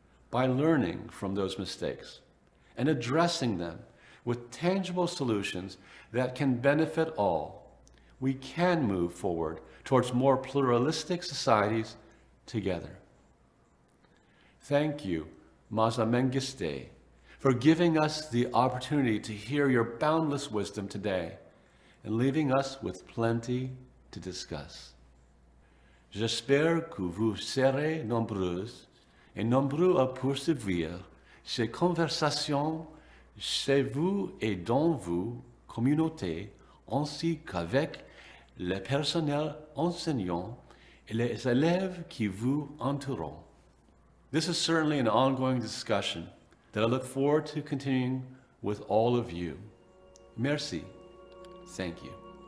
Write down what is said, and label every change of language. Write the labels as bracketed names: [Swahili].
[English] By learning from those mistakes and addressing them with tangible solutions that can benefit all, we can move forward towards more pluralistic societies together. Thank you, Maaza Mengiste, for giving us the opportunity to hear your boundless wisdom today and leaving us with plenty to discuss. [French] J'espère que vous serez nombreuses et nombreux à poursuivre ces conversations chez vous et dans vos communautés, ainsi qu'avec le personnel enseignant et les élèves qui vous entourent. [English] This is certainly an ongoing discussion that I look forward to continuing with all of you. Merci. Thank you.